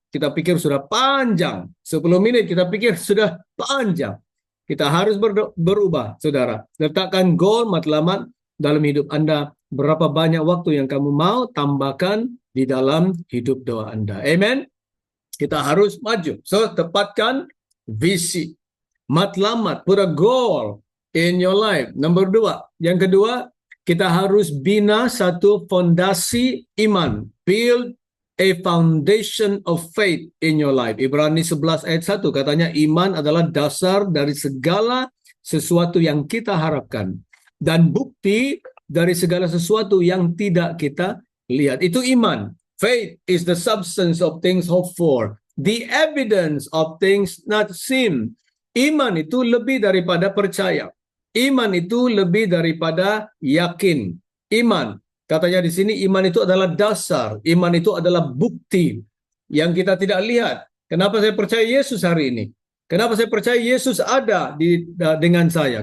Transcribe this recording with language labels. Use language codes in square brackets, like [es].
[id] Kita pikir sudah panjang. 10 menit kita pikir sudah panjang. Kita harus berubah, saudara. Letakkan goal matlamat dalam hidup Anda. Berapa banyak waktu yang kamu mau tambahkan di dalam hidup doa Anda. Amen. Kita harus maju. So, tepatkan visi. [en] Matlamat, put a goal in your life. [id] Nomor 2. Yang kedua, kita harus bina satu fondasi iman. [en] Build a foundation of faith in your life. [id] Ibrani 11 ayat 1 katanya iman adalah dasar dari segala sesuatu yang kita harapkan. Dan bukti dari segala sesuatu yang tidak kita lihat. Itu iman. [en] Faith is the substance of things hoped for. The evidence of things not seen. [id] Iman itu lebih daripada percaya. Iman itu lebih daripada yakin. Iman, katanya di sini iman itu adalah dasar. Iman itu adalah bukti yang kita tidak lihat. Kenapa saya percaya Yesus hari ini? Kenapa saya percaya Yesus ada dengan saya?